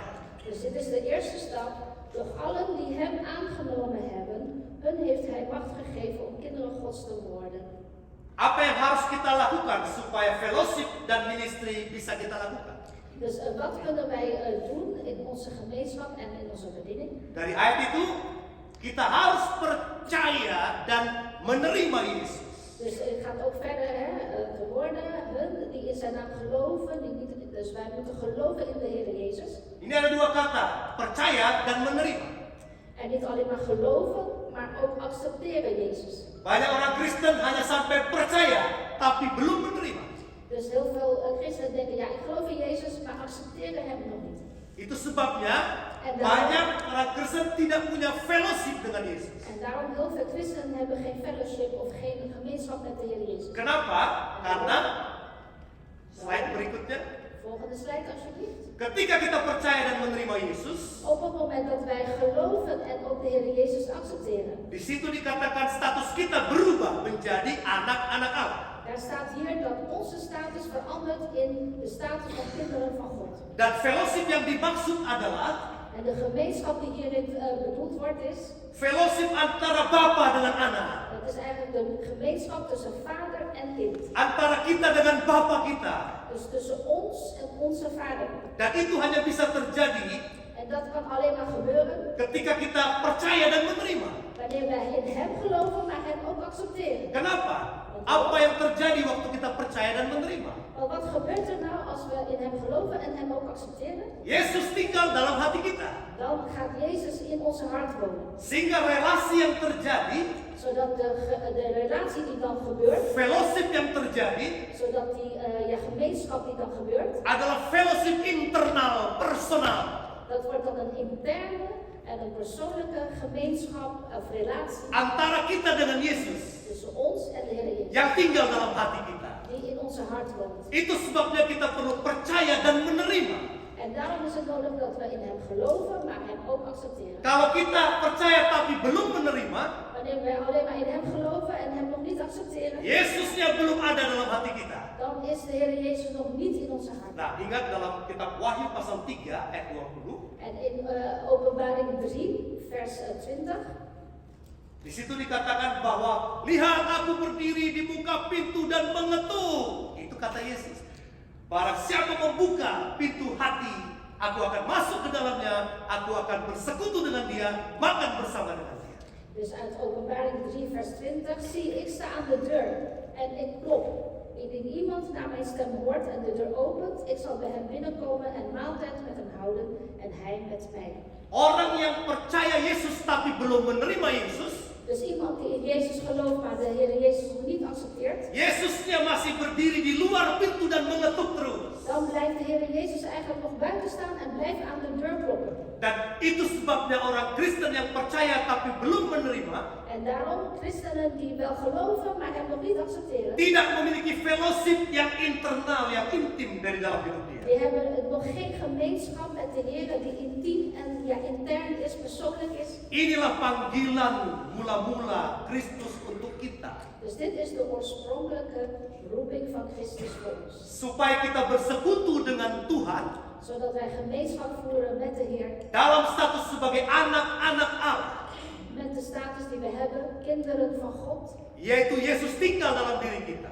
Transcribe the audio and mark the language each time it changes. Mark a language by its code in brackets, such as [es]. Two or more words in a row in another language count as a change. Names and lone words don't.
[nl] Dus dit is de eerste stap. Doch allen die hem aangenomen hebben, hun heeft hij macht gegeven om kinderen Gods te worden. [id] Apa yang harus kita lakukan supaya fellowship dan ministry bisa kita lakukan? [nl] Dus wat kunnen wij doen in onze gemeenschap en in onze bediening? [id] Dari ayat itu, kita harus percaya dan menerima Yesus. [nl] Dus het gaat ook verder, de woorden, hun die in zijn naam geloven, dus wij moeten geloven in de Heer Jezus. [id] Ini ada dua kata, percaya dan menerima. [nl] En niet alleen maar geloven, maar ook accepteren Jezus. [id] Banyak orang Kristen hanya sampai percaya, tapi belum menerima. [nl] Dus heel veel christenen denken, ja, ik geloof in Jezus, maar accepteren hem nog niet. [id] Itu sebabnya banyak orang Kristen tidak punya fellowship dengan Yesus. [nl] En daarom heel veel christenen hebben geen fellowship of geen gemeenschap met de Heer Jezus. [id] Kenapa? Karena slide berikutnya, [nl] Volgende slide alsjeblieft. [id] ketika kita percaya dan menerima Yesus, [nl] Op het moment dat wij geloven en ook de Heer Jezus accepteren. [id] di situ dikatakan status kita berubah menjadi anak-anak Allah. [nl] Daar staat hier dat onze status verandert in de status van kinderen van God. [id] Dan fellowship yang dimaksud adalah [nl] En de gemeenschap die hierin bedoeld wordt is, [id] fellowship antara bapa dengan anak, [nl] dat is eigenlijk de gemeenschap tussen vader en kind. [id] antara kita dengan bapa kita. [nl] Dus tussen ons en onze vader. [id] Dan itu hanya bisa terjadi [nl] En dat kan alleen maar gebeuren [id] ketika kita percaya dan menerima. [nl] wanneer wij in hem geloven, maar hem ook accepteren. [id] Kenapa? Apa yang terjadi waktu kita percaya dan menerima? [nl] Want wat gebeurt er nou als we in hem geloven en hem ook accepteren? [id] Yesus tinggal dalam hati kita. [nl] Dan gaat Jezus in onze hart wonen. [id] Sehingga relasi yang terjadi, [nl] Zodat de relatie die dan gebeurt, [id] fellowship yang terjadi [nl] zodat die gemeenschap die dan gebeurt, [id] adalah fellowship internal, personal. [nl] dat wordt dan een interne en een persoonlijke gemeenschap of relatie [id] Antara kita dengan Yesus [nl] tussen ons en de Heer Jezus, [id] yang tinggal dalam hati kita. [nl] die in onze hart woont. [id] Itu sebabnya kita perlu percaya dan menerima. [nl] En daarom is het nodig dat we in hem geloven, maar hem ook accepteren. [id] Kalau kita percaya tapi belum menerima, [nl] Wanneer wij alleen maar in hem geloven en hem nog accepteren, [id] Yesusnya belum ada dalam hati kita. [nl] dan is de Heer Jezus nog niet in onze hart. [id] Nah, ingat dalam kitab Wahyu pasal 3 ayat 20, [nl] En in Openbaring 3, vers 20, [id] di situ dikatakan bahwa lihat aku berdiri di muka pintu dan mengetuk. Itu kata Yesus. Barang siapa membuka pintu hati, aku akan masuk ke dalamnya, aku akan bersekutu dengan dia, makan bersama dengan dia. [nl] dus uit Openbaring 3, vers 20, zie ik sta aan de deur en ik klop. Indien iemand naar mijn stem hoort en de deur opent, ik zal bij hem binnenkomen en maaltijd met hem houden en hij met mij. [id] Orang yang percaya Yesus tapi belum menerima Yesus, [nl] Dus iemand die in Jezus gelooft, maar de Heer Jezus nog niet accepteert, [id] Yesusnya masih berdiri di luar pintu dan mengetuk terus. [nl] dan blijft de Heer Jezus eigenlijk nog buiten staan en blijft aan de deur kloppen. [id] Dan itu sebabnya orang Kristen yang percaya tapi belum menerima [nl] En daarom, christenen die wel geloven, maar hem nog niet accepteren, [id] tidak memiliki fellowship yang internal, yang intim dari dalam hidup dia. [nl] die hebben nog geen gemeenschap met de Heer die intiem en intern is, persoonlijk is. [id] Inilah panggilan mula-mula Kristus untuk kita. [nl] Dus dit is de oorspronkelijke roeping van Christus voor ons. [id] Supaya kita bersekutu dengan Tuhan [nl] Zodat wij gemeenschap voeren met de Heer, [id] dalam status sebagai anak-anak Allah. [nl] met de status die we hebben, kinderen van God. [id] Yaitu Yesus tinggal dalam diri kita.